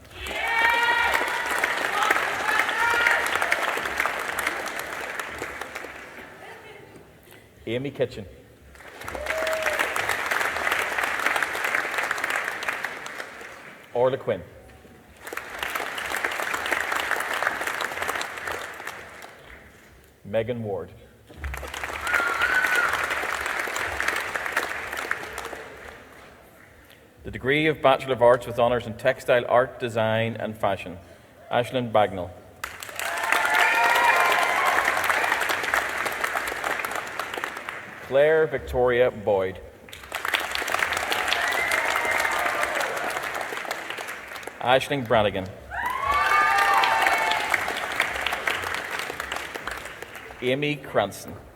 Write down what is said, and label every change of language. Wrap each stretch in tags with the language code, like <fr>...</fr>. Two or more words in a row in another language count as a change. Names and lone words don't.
<en>Amy Kitchen. Orla Quinn. Megan Ward. The degree of Bachelor of Arts with Honours in Textile Art, Design and Fashion, Aislinn Bagnall. Claire Victoria Boyd. Aisling Brannigan. Amy Cranston.</en>